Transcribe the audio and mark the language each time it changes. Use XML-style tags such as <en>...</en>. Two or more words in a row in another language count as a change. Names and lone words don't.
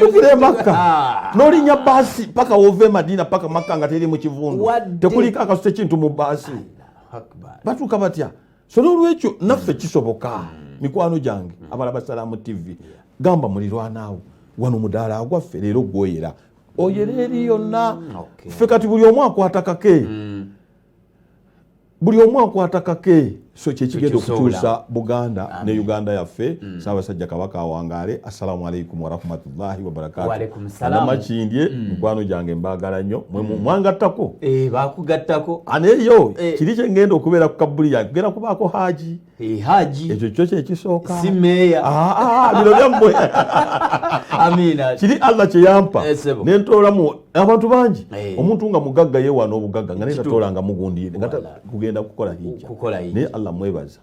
<lg>jukira e Makka n'olinya baasi paka wova e Madiina paka Makka nga teri mu kivundu tekuliko akasute kintu mu baasi batuuka batya so n'olwekyo naffe kisoboka mikwano gyange abalaba Salaamu TV gamba mulirwanaawo wano mudaala gwaffe leero gwoyera oyera eri yonna ffe kati buli omu akwata kake buli omu akwata kake so kyekigenda okukyusa Buganda ne Uganda yaffe Ssaabasajja Kabaka awangaale.</lg> <ar>السلام عليكم ورحمة الله وبركاته.</ar> <lg>Namakindye mikwano gyange mbaagala nnyo mwangattako bakugattako aneeyo kiri kye ngenda okubeera ku kabbuli yange kugenda kubaako haaji ekyo kyo kyekisooka si meeya bino byammwe amina kiri Allah kye yampa nentoolamu abantu bangi omuntu nga mugagga yeewaana obugagga nga naye tatoola mugundiire nga kugenda kukola hijja naye Allah mwebaza</lg>